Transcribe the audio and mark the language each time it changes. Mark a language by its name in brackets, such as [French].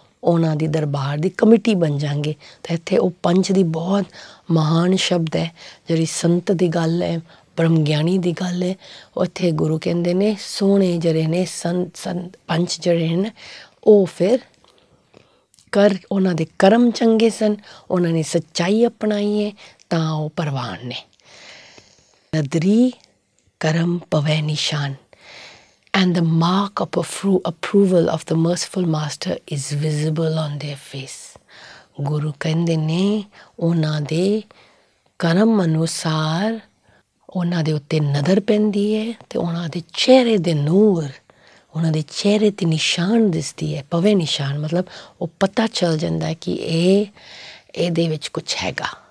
[Punjabi] ਉਹਨਾਂ ਦੀ ਦਰਬਾਰ ਦੀ ਕਮੇਟੀ ਬਣ ਜਾਂਗੇ। ਅਤੇ ਇੱਥੇ ਉਹ ਪੰਜ ਦੀ ਬਹੁਤ ਮਹਾਨ ਸ਼ਬਦ ਹੈ, ਜਿਹੜੀ ਸੰਤ ਦੀ ਗੱਲ ਹੈ, ਬ੍ਰਹਮ ਗਿਆਨੀ ਦੀ ਗੱਲ ਹੈ। ਉੱਥੇ ਗੁਰੂ ਕਹਿੰਦੇ ਨੇ ਸੋਹਣੇ ਜਿਹੜੇ ਨੇ ਪੰਜ ਜਿਹੜੇ ਨੇ ਉਹ ਫਿਰ ਉਹਨਾਂ ਦੇ ਕਰਮ ਚੰਗੇ ਸਨ, ਉਹਨਾਂ ਨੇ ਸੱਚਾਈ ਅਪਣਾਈ ਹੈ ਤਾਂ ਉਹ ਪਰਵਾਨ ਨੇ। ਨਦਰੀ ਕਰਮ ਪਵੈ ਨਿਸ਼ਾਨ [English] and the mark of approval of the merciful master is visible on their face। [Punjabi] ਗੁਰੂ ਕਹਿੰਦੇ ਨੇ ਉਹਨਾਂ ਦੇ ਕਰਮ ਅਨੁਸਾਰ ਉਹਨਾਂ ਦੇ ਉੱਤੇ ਨਜ਼ਰ ਪੈਂਦੀ ਹੈ ਅਤੇ ਉਹਨਾਂ ਦੇ ਚਿਹਰੇ ਦੇ ਨੂਰ, ਉਹਨਾਂ ਦੇ ਚਿਹਰੇ 'ਤੇ ਨਿਸ਼ਾਨ ਦਿਸਦੀ ਹੈ। ਪਵੇ ਨਿਸ਼ਾਨ ਮਤਲਬ ਉਹ ਪਤਾ ਚੱਲ ਜਾਂਦਾ ਹੈ ਕਿ ਇਹਦੇ ਵਿੱਚ ਕੁਛ ਹੈਗਾ।